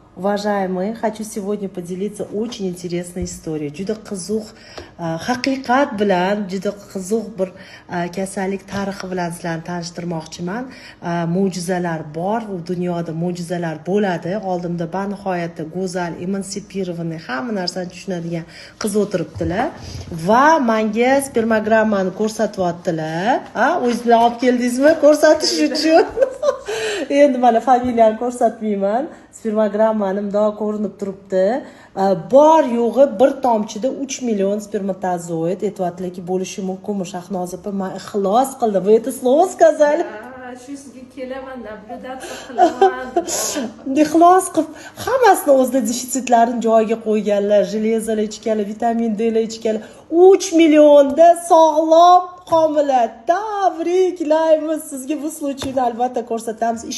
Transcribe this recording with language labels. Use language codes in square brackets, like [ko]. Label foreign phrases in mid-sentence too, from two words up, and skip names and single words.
[ru] Уважаемые, хочу сегодня поделиться очень интересной историей. [uz] Juda qiziq haqiqat bilan, juda qiziq bir kasallik tarixi bilan sizlarni tanishtirmoqchiman. Mo'jizalar bor, u dunyoda mo'jizalar bo'ladi. Oldimda banihoyatda go'zal, emansipirovanный, hamma narsani tushunadigan qiz o'tiribdilar va menga spermogrammani ko'rsatyaptilar. O'zingiz bilan olib keldingizmi? Ko'rsatish uchun. Endi mana familiyani ko'rsatmayman. Spermogrammani bundoq ko'rinib turibdi. Bor yo'g'i bir tomchida 3 million spermatozoid aytyaptilarki bo'lishi mumkinmi? Shahnoza opa, men ixlos qildim. [ru] Вы это слово сказали? [uz] Shu sizga kelaman, nablюдаться qilaman. Ixlos qilib hammasini o'zida defitsitlarini joyiga qo'yganlar. Железоlar ichganlar, vitamin D'lar ichganlar. 3 millionda sog'lom homila. Tabriklaymiz. Sizga bu случайni albatta ko'rsatamiz.